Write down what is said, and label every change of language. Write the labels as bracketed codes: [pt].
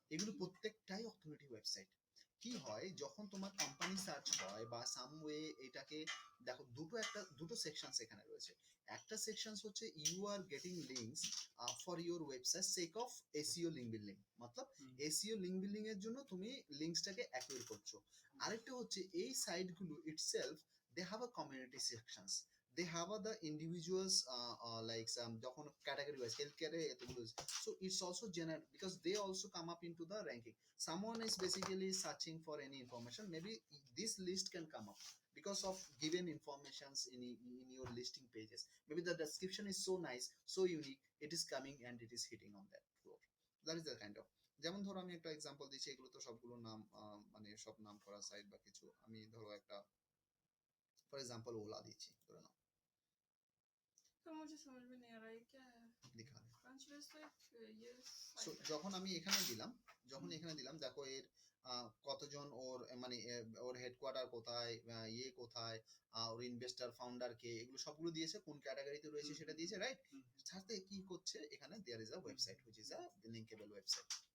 [bn] এগুলো প্রত্যেকটাই authority website. কি হয় যখন তোমার কোম্পানি সার্চ হয় বা সাম ওয়ে এটাকে দেখো, দুটো সেকশনস এখানে রয়েছে। একটা সেকশনস হচ্ছে [en] you are getting links for your website sake of SEO link building, [bn] Matlab SEO link building এর জন্য তুমি লিংকসটাকে অ্যাকুইর করছো। আরেকটা হচ্ছে এই সাইটগুলো [en] Itself they have a community sections, they have the individuals like some যখন category wise healthcare এতগুলো, so it's also general because they also come up into the ranking. Someone is basically searching for any information, maybe this list can come up because of given informations in your listing pages. Maybe the description is so nice, so unique, it is coming and it is hitting on that floor. That is the kind of, [bn] যেমন ধরো আমি একটা example দিচ্ছি, এগুলো তো সবগুলো নাম মানে সব নাম করা সাইট বা কিছু, আমি ধরো একটা ফর এক্সাম্পল ওলা দিচ্ছি, ধরে নাও [hi] तो मुझे समझ में नहीं आ रहा है क्या है? [bn] লিখা [hi] Crunchbase तो एक ये [en] so [hi] site है। [bn] যখন আমি এখানে দিলাম দেখো এর কতজন ওর মানে ওর হেডকোয়ার্টার কোথায়, ইয়ে কোথায়, ওর ইনভেস্টর ফাউন্ডার কে, এগুলো সবগুলো দিয়েছে, কোন ক্যাটাগরিতে রয়েছে সেটা দিয়েছে, রাইট? সাথে কি করছে এখানে [en] There is a website which is a linkable website.